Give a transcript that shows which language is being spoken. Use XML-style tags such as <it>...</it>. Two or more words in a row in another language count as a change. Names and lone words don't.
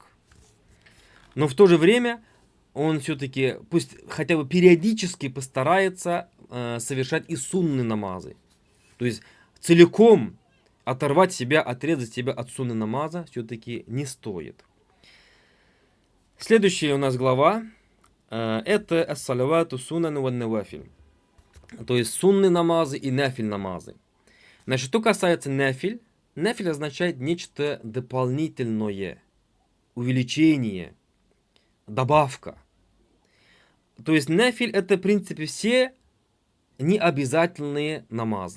<ru>Но в то же время он все-таки, пусть хотя бы периодически постарается совершать и сунны намазы. То есть целиком оторвать себя, отрезать себя от сунны намаза все-таки не стоит. Следующая у нас глава это</ru> <ar>الصلوات سنن ونوافل.</ar> <ru>То есть сунны намазы и нафиль намазы. Значит, что касается нафиль, нафиль означает нечто дополнительное, увеличение, добавка. То есть нафиль это в принципе все необязательные намазы.</ru>